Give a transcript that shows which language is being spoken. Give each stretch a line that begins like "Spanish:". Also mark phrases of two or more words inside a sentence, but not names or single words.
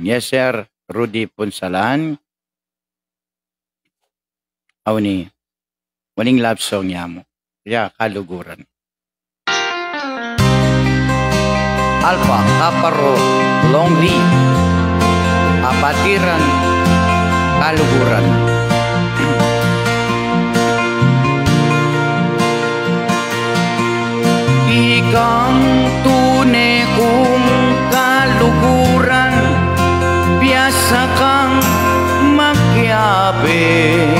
English: Yes, sir. Rudy Punsalan. Awni.
Pampanga: Waning
English: love song
Pampanga: niya mo. Kaya kaluguran. Alpha, Kaparo, Longli, Kapatiran, kaluguran. Ikang tunay kong kaluguran, biasa kang magyabi.